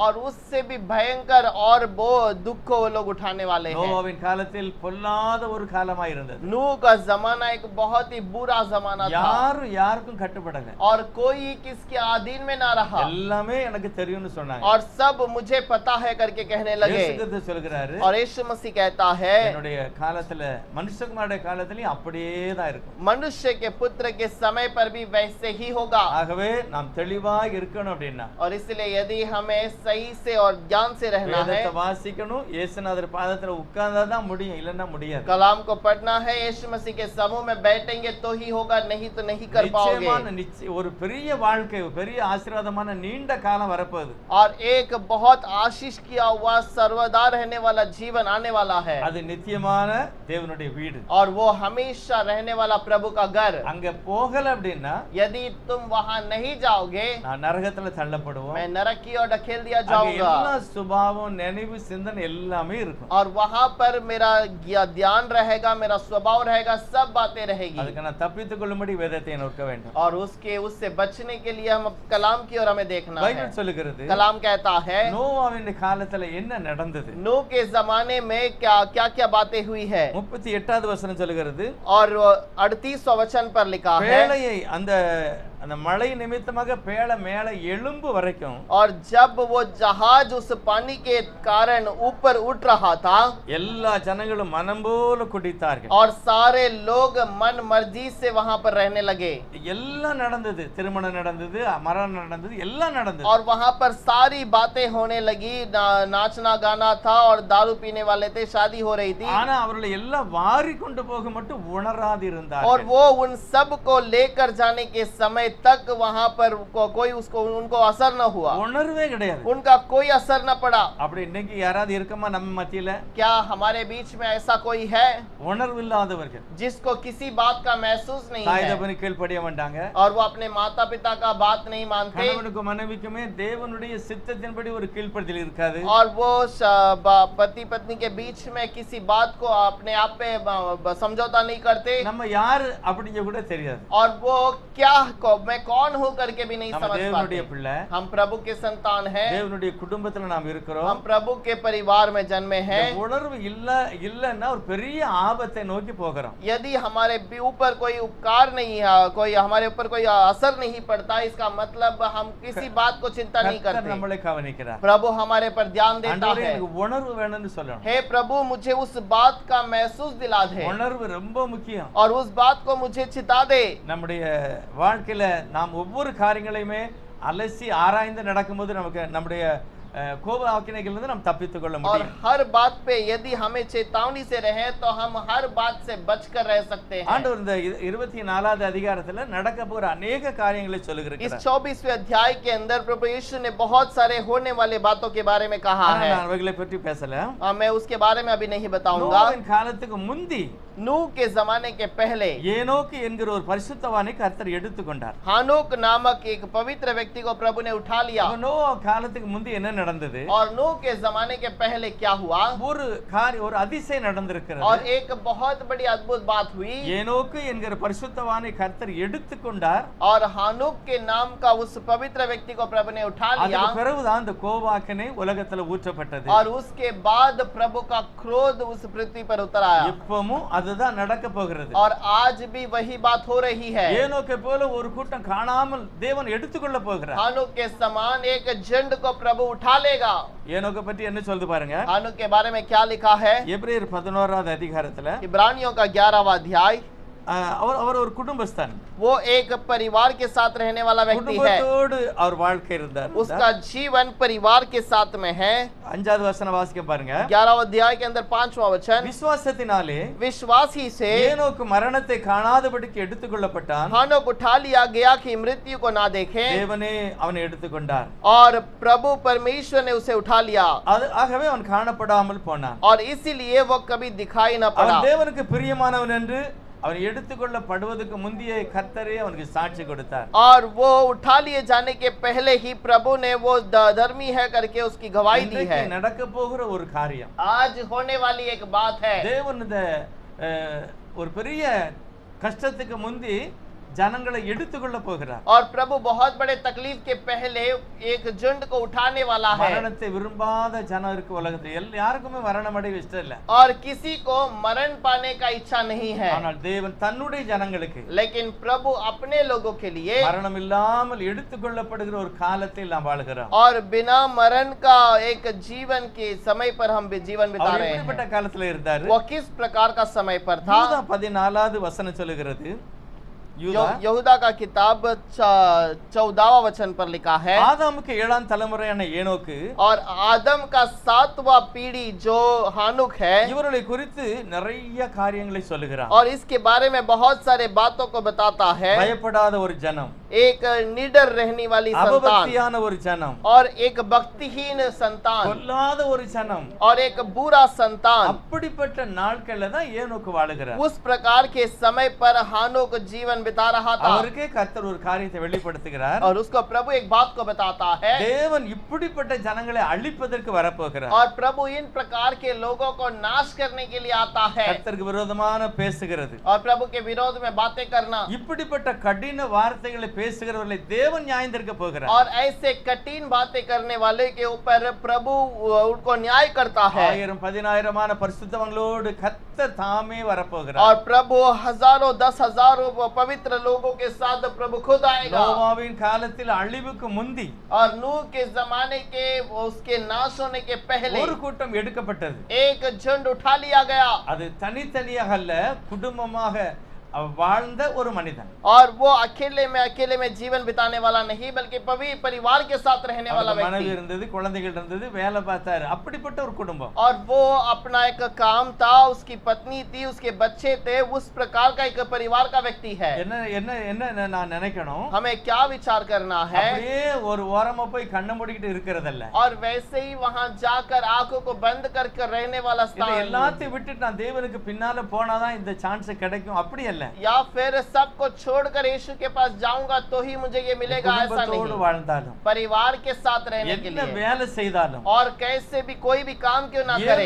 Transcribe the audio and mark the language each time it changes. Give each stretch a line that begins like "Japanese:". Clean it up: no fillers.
Hindi: और उससे भी भयंकर और वो दुख को वो लोग उठाने वाले हैं
Tamil: நோவாவின் காலத்தில் பொல்லாத ஒரு காலமா இருந்தது.
Hindi: नूह का जमाना एक बहुत ही बुरा जमाना था
Tamil: யாரும் யாருக்கும் கட்டுப்படல.
Hindi: और कोई किसके अधीन में ना रहा
Tamil: எல்லாமே எனக்கு தெரியும்னு சொன்னாங்க.
Hindi: और सब मुझे पता है करके कहने लगे
Tamil: இயேசு கிறிஸ்து சொல்கிறாரு
Hindi: और यीशु मसीह कहता है
Tamil: என்னுடைய காலத்துல மனுஷகுமாரனுடைய காலத்திலயும் அப்படியே தான் இருக்கும்.
Hindi: मनुष्य के पुत्र के समय पर भी वैसे ही होगा
Tamil: ஆகவே நாம் தெளிவா இருக்கணும் அப்படின்னா
Hindi: और इसलिए यदि हमें सही से और ज्ञान से रहना है
Tamil: வேதத்தை வாசிக்கணும். இயேசுநாதர் பாதத்துல உட்கார்ந்தா தான் முடியும், இல்லன்னா முடியாது.
Hindi: कलाम को पढ़ना है यीशु मसीह के समूह में बैठेंगे तो ही होगा नहीं तो नहीं कर पाओगे
Tamil: நிச்சயமான ஒரு பெரிய வாழ்க்கை பெரிய ஆசீர்வாதமான நீண்ட காலம் வரப்போகுது.
Hindi: और एक बहुत आशीष किया हुआ सर्वदा रहने वाला जीवन आने वाला है
Tamil: அது நித்தியமான தேவனுடைய வீடு.
Hindi: और वो हमेशा रहने वाला प्रभु का घर
Tamil: அங்க போகல அப்படின்னா
Hindi: यदि तुम वहां नहीं जाओगे
Tamil: நான் நரகத்துல தள்ளப்படுவோம்.
Hindi: मैं नरक की ओर ढकेल दिया
Tamil: அங்க
Hindi: जाऊंगा
Tamil: எல்லா சுபாவம் நினைவு சிந்தனை எல்லாமே இருக்கும்.
Hindi: और वहां पर मेरा ध्यान रहेगा मेरा स्वभाव रहेगा सब बातें रहेगी
Tamil: அதுக்கு நான் தப்பித்துக் கொள்ளும்படி வேதத்தை நோக்க வேண்டும்.
Hindi: और उससे बचने के लिए हम कलाम की ओर हमें देखना है
Tamil: பைபிள் சொல்லுகிறது
Hindi: कलाम कहता है
Tamil: நோவாவின் காலத்துல என்ன நடந்தது.
Hindi: नूह के जमाने में क्या क्या क्या बातें हुई है
Tamil: 38வது வசனம் சொல்லுகிறது
Hindi: और 38वां वचन पर लिखा है
Tamil: பேழையை அந்த மழை நிமித்தமாக பேழை மேல எலும்பு வரைக்கும்
Hindi: और जब वो जहाज उस पानी के कारण ऊपर उठ रहा था
Tamil: எல்லா ஜனங்களும் மனம் போல குடித்தார்கள்.
Hindi: और सारे लोग मन मर्जी से वहां पर रहने लगे
Tamil: எல்லாம் நடந்தது. திருமணம் நடந்தது, மரணம் நடந்தது, எல்லாம் நடந்தது.
Hindi: और वहां पर सारी बातें होने लगी नाचना गाना था और दारू पीने वाले थे शादी हो रही थी
Tamil: ஆனா அவர்களை எல்லாம் வாரி கொண்டு போக மட்டும் உணராது
Hindi: और
Tamil: இருந்தார்கள்.
Hindi: वो उन सब को लेकर जाने के समय तक वहां पर कोई उनको असर न हुआ
Tamil: உணர்வே கிடையாது.
Hindi: उनका कोई असर न पड़ा
Tamil: அப்படி இன்னைக்கு யாராவது இருக்கமா நம்ம மத்தியில
Hindi: क्या हमारे बीच में ऐसा कोई है
Tamil: உணர்வு இல்லாதவர்கள்
Hindi: जिसको किसी बात का महसूस नहीं
Tamil: தாய் தகப்பனை கீழ்ப்படிய மாட்டாங்க.
Hindi: और वो अपने माता पिता का बात नहीं मानते
Tamil: கணவனுக்கும் மனைவிக்குமே தேவனுடைய சித்தத்தின்படி ஒரு கீழ்ப்படுதல் இருக்காது.
Hindi: और वो पति पत्नी के बीच में किसी बात को अपने आप पे समझौता नहीं करते
Tamil: நம்ம யாரு அப்படிங்க கூட தெரியாது.
Hindi: और वो क्या मैं कौन हूँ करके भी नहीं
Tamil: நம்ம
Hindi: समझ
Tamil: தேவனுடைய
Hindi: पाते
Tamil: பிள்ளை,
Hindi: हम प्रभु के संतान हैं
Tamil: தேவனுடைய குடும்பத்துல நாம் இருக்கிறோம்.
Hindi: हम प्रभु के परिवार में जन्मे हैं
Tamil: இந்த உணர்வு இல்லன்னா ஒரு பெரிய ஆபத்தை நோக்கி போகிறோம்.
Hindi: यदि हमारे ऊपर कोई उपकार नहीं है कोई हमारे ऊपर कोई असर नहीं पड़ता इसका मतलब हम किसी बात को चिंता नहीं
Tamil: கர்த்தர்
Hindi: करते
Tamil: நம்மளை கவனிக்கிறார்.
Hindi: प्रभु हमारे पर ध्यान देता
Tamil: ஆண்டவரே
Hindi: है
Tamil: எனக்கு உணர்வு வேணும்னு சொல்லணும்.
Hindi: हे प्रभु मुझे उस बात का महसूस दिला दे
Tamil: உணர்வு ரொம்ப முக்கியம்.
Hindi: और उस बात को मुझे चिता दे
Tamil: நம்முடைய வாழ்க்கையில நாம் ஒவ்வொரு காரியங்களையுமே அலசி ஆராய்ந்து நடக்கும்போது நமக்கு நம்முடைய கோப ஆக்கினைகள் இருந்து நாம் தப்பித்துக் கொள்ள
Hindi: और
Tamil: முடியும்.
Hindi: हर बात पे यदि हमें चेतावनी से रहे तो हम हर बात से बचकर रह सकते हैं
Tamil: ஆண்டவர் இந்த 24வது அதிகாரத்துல நடக்க போற
Hindi: अनेक
Tamil: காரியங்களை
Hindi: इस
Tamil: சொல்லுகிறார்.
Hindi: 24वें अध्याय के अंदर प्रभु यीशु ने बहुत सारे होने वाले बातों के बारे में कहा है
Tamil: நான் அவைகளை பற்றி பேசல.
Hindi: मैं उसके बारे में अभी नहीं बताऊंगा
Tamil: நோவாவின் காலத்துக்கு முந்தி
Hindi: नूह के जमाने के पहले
Tamil: ஏனோக்கு என்கிற ஒரு பரிசுத்தவானை கர்த்தர் எடுத்துக்கொண்டார்.
Hindi: हानोक नामक एक पवित्र व्यक्ति को प्रभु ने उठा लिया।
Tamil: அப்ப நோவா காலத்துக்கு முந்தி என்ன நடந்தது?
Hindi: और नूह के जमाने के पहले क्या हुआ?
Tamil: ஒரு அதிசயம் நடந்திருக்கிறது.
Hindi: और एक बहुत बड़ी अद्भुत बात हुई।
Tamil: ஏனோக்கு என்கிற பரிசுத்தவானை கர்த்தர் எடுத்துக்கொண்டார்.
Hindi: और हानोक के नाम का उस पवित्र व्यक्ति को प्रभु ने उठा लिया।
Tamil: அதுக்கு பிறகுதான் அந்த கோபாக்கினை உலகத்துல ஊற்றப்பட்டது.
Hindi: और उसके बाद प्रभु का क्रोध उस पृथ्वी पर उतर आया।
Tamil: இப்பவும் அதுதான் நடக்க போகிறது.
Hindi: और आज भी वही बात हो रही है।
Tamil: ஏனோக்கை போல ஒரு கூட்டம் காணாமல் தேவன் எடுத்துக்கொள்ள போகிறார்.
Hindi: हानोक के समान एक झुंड को प्रभु उठा लेगा।
Tamil: ஏனோக்கை பற்றி என்ன சொல்லுது பாருங்க.
Hindi: हानोक के बारे में क्या लिखा है?
Tamil: எபிரேயர் 11வது அதிகாரத்துல
Hindi: इब्रानियों का 11वां अध्याय।
Tamil: அவர் ஒரு குடும்பஸ்தன்.
Hindi: वो एक परिवार के साथ रहने वाला व्यक्ति है।
Tamil: குடும்பத்தோடு அவர் வாழ்க்கை இருந்தார்.
Hindi: उसका जीवन परिवार के साथ में है।
Tamil: 5வது வசனம் வாசிக்க பாருங்க.
Hindi: 11वां अध्याय के अंदर 5वां वचन।
Tamil: விசுவாசத்தினாலே
Hindi: विश्वास ही से
Tamil: ஏனோக்கு மரணத்தை காணாதபடிக்கு எடுத்துக்கொள்ளப்பட்டான்.
Hindi: हानोक उठा लिया गया कि मृत्यु को ना देखे।
Tamil: தேவனே அவனை எடுத்துக்கொண்டார்.
Hindi: और प्रभु परमेश्वर ने उसे उठा लिया।
Tamil: ஆகவே அவன் காணப்படாமல் போனான்.
Hindi: और इसीलिए वो कभी दिखाई न पड़ा।
Tamil: அவன் தேவனுக்கு பிரியமானவன் என்று அவன் எடுத்துக்கொள்ளப்படுவதற்கு முந்தைய கர்த்தரே அவனுக்கு சாட்சி கொடுத்தார்.
Hindi: और वो उठा लिए जाने के पहले ही प्रभु ने वो धर्मी है करके उसकी गवाही दी है।
Tamil: நடக்க போகிற ஒரு காரியம்,
Hindi: आज होने वाली एक बात है।
Tamil: தேவன் இந்த ஒரு பெரிய கஷ்டத்துக்கு முந்தி ஜனங்களை எடுத்துக்கொள்ள போகிறார்.
Hindi: और प्रभु बहुत बड़े तकलीफ के पहले एक झुंड को उठाने वाला है।
Tamil: மரணத்தை விரும்பாத ஜனம் இருக்கு உலகத்தில். யாருக்குமே மரணம் அடைய இஷ்டம் இல்ல.
Hindi: और किसी को मरण पाने का इच्छा नहीं है।
Tamil: ஆனால் தேவன் தன்னுடைய ஜனங்களுக்கு,
Hindi: लेकिन प्रभु अपने लोगों के लिए
Tamil: மரணம் இல்லாமல் எடுத்துக்கொள்ளப்படுகிற ஒரு காலத்தில் நாம் வாழ்கிறோம்.
Hindi: और बिना मरण का एक जीवन के समय पर हम जीवन बिता
Tamil: அவர்
Hindi: रहे
Tamil: எப்படிப்பட்ட
Hindi: हैं।
Tamil: காலத்துல இருந்தாரு?
Hindi: वो किस प्रकार का समय पर था?
Tamil: யூதா 14வது வசனம் சொல்லுகிறது.
Hindi: यहूदा का किताब 14वां वचन पर लिखा है।
Tamil: ஆதாமுக்கு 7ஆம் தலைமுறையான ஏனோக்கு
Hindi: और आदम का 7वां पीढ़ी जो हानुक है,
Tamil: இவர்களை குறித்து நிறைய காரியங்களை சொல்லுகிறார்.
Hindi: और इसके बारे में बहुत सारे बातों को बताता है।
Tamil: பயப்படாத ஒரு ஜனம்,
Hindi: एक निडर रहने वाली संतान,
Tamil: அபபக்தியான ஒரு ஜனம்,
Hindi: और एक भक्तिहीन संतान,
Tamil: கொல்லாத ஒரு ஜனம்,
Hindi: और एक बुरा संतान।
Tamil: அப்படிப்பட்ட நாட்கள்ல தான் ஏனோக்கு வாழுகிறார்.
Hindi: उस प्रकार के समय पर हानुक जीवन बिता रहा था।
Tamil: அவருக்கே கர்த்தர் ஒரு காரியத்தை வெளிப்படுத்துகிறார்.
Hindi: और उसको प्रभु एक बात को बताता है।
Tamil: தேவன் இப்படிப்பட்ட ஜனங்களை அழிப்பதற்கு வரப்போகிறார்.
Hindi: और प्रभु इन प्रकार के लोगों को नाश करने के लिए आता है।
Tamil: கர்த்தருக்கு விரோதமான பேசுகிறது,
Hindi: और प्रभु के विरोध में बातें करना,
Tamil: இப்படிப்பட்ட கடின வார்த்தைகளை பேசுகிறவர்களை தேவன் நியாயந்திருக்க போகிறார்.
Hindi: और ऐसे कठिन बातें करने वाले के ऊपर प्रभु उनको न्याय करता है।
Tamil: 1000-10,000 பரிசுத்தவான்களோடு கர்த்தர் தாமே வரப்போகிறார்.
Hindi: और प्रभु हजारों 10,000 पवित्र लोगों के साथ प्रभु खुद आएगा।
Tamil: நோவாவின் காலத்தில் அழிவுக்கு முந்தி
Hindi: और नूह के जमाने के उसके नाश होने के पहले
Tamil: ஒரு கூட்டம் எடுக்கப்பட்டது.
Hindi: एक झुंड उठा लिया गया।
Tamil: அது தனித்தனியாக அல்ல, குடும்பமாக வாழ்ந்த ஒரு மனிதன்.
Hindi: और वो अकेले में जीवन बिताने वाला नहीं, बल्कि पवित्र परिवार के साथ रहने वाला
Tamil: மனைவி
Hindi: व्यक्ति।
Tamil: இருந்தது, குழந்தைகள் இருந்தது, வேலை பார்த்தாரு. அப்படிப்பட்ட ஒரு குடும்பம்.
Hindi: और वो अपना एक काम था, उसकी पत्नी थी, उसके बच्चे थे, उस प्रकार का एक परिवार का व्यक्ति है।
Tamil: என்ன என்ன என்ன நான் நினைக்கணும்,
Hindi: हमें क्या विचार करना है?
Tamil: அப்படியே ஒரு ஓரமா போய் கண்ணை மூடிக்கிட்டு இருக்கிறதல்ல.
Hindi: और वैसे ही वहां जाकर आंखों को बंद करके रहने वाला
Tamil: இல்ல,
Hindi: स्थान,
Tamil: எல்லாத்தையும் விட்டுட்டு நான் தேவனுக்கு பின்னால போனாதான் இந்த சான்ஸ் கிடைக்கும், அப்படி அல்ல.
Hindi: या फिर सबको छोड़कर यीशु के पास जाऊंगा तो ही मुझे ये मिलेगा, ऐसा
Tamil: குடும்பத்தோடு
Hindi: नहीं।
Tamil: வாழ்ந்தாலும்,
Hindi: परिवार के साथ रहने के
Tamil: என்ன
Hindi: लिए,
Tamil: வேலை செய்தாலும்,
Hindi: और कैसे भी कोई भी काम क्यों ना करे,